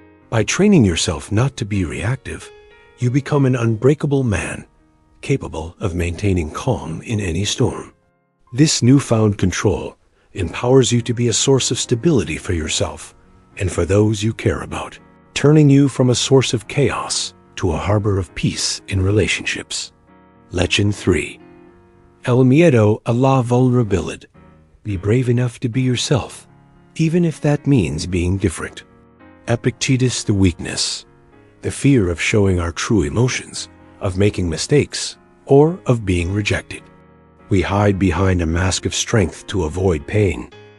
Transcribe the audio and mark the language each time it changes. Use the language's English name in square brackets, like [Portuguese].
[English] By training yourself not to be reactive, you become an unbreakable man, capable of maintaining calm in any storm. This newfound control empowers you to be a source of stability for yourself and for those you care about, turning you from a source of chaos to a harbor of peace in relationships. [Spanish] Lección 3. El miedo a la vulnerabilidad. [English] Be brave enough to be yourself, even if that means being different. Epictetus, the weakness, the fear of showing our true emotions, of making mistakes, or of being rejected. We hide behind a mask of strength to avoid pain.